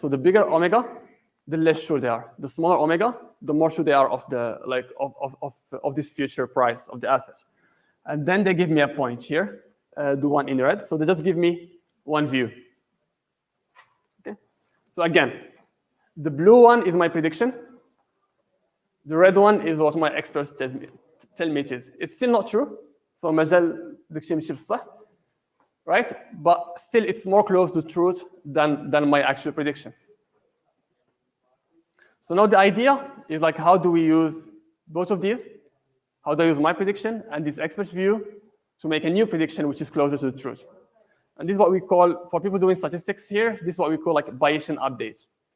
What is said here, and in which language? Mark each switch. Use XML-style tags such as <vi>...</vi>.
<en>So the bigger omega, the less sure they are. The smaller omega, the more sure they are of the of this future price of the asset. And then they give me a point here, the one in red. So they just give me one view. Okay. So again, the blue one is my prediction. The red one is what my experts tell me it is. It's still not true.</en> <ar>So مازال داكشي ماشي بصح, right?</ar> <en>But still, it's more close to truth than my actual prediction. So now the idea is like, how do we use both of these? How do I use my prediction and this expert's view to make a new prediction which is closer to the truth? And this is what we call, for people doing statistics here, this is what we call like Bayesian updates.</en>